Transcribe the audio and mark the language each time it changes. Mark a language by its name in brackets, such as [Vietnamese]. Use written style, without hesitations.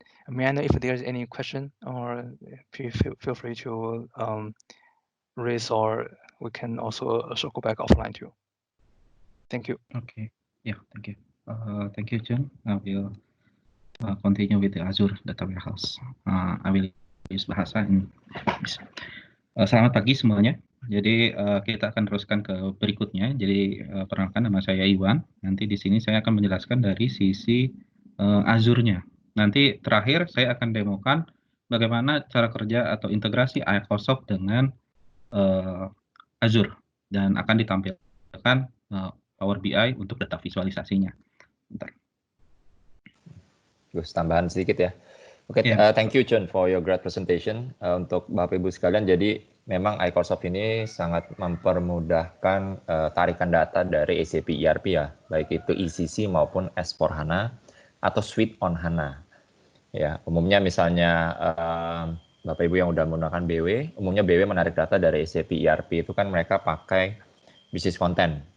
[English] May I know if there's any question, or feel free to raise, or we can also circle back offline too. Thank you. Okay, yeah, thank you. Thank you, John. I will continue with the Azure Data Warehouse. I will use bahasa Inggris. [Indonesian] Selamat pagi semuanya. Jadi kita akan teruskan ke berikutnya. Jadi perkenalkan, nama saya Iwan. Nanti di sini saya akan menjelaskan dari sisi Azure-nya. Nanti terakhir saya akan demokan bagaimana cara kerja atau integrasi Acresoft dengan Azure, dan akan ditampilkan Power BI untuk data visualisasinya. Bentar. Gus, tambahan sedikit ya. [English] Oke, thank you John for your great presentation. [Indonesian] Untuk Bapak Ibu sekalian, jadi memang Acresoft ini sangat mempermudahkan tarikan data dari SAP ERP ya, baik itu ECC maupun S/4HANA atau Suite on HANA. Ya, umumnya misalnya Bapak Ibu yang udah menggunakan BW, umumnya BW menarik data dari SAP ERP itu kan mereka pakai business content.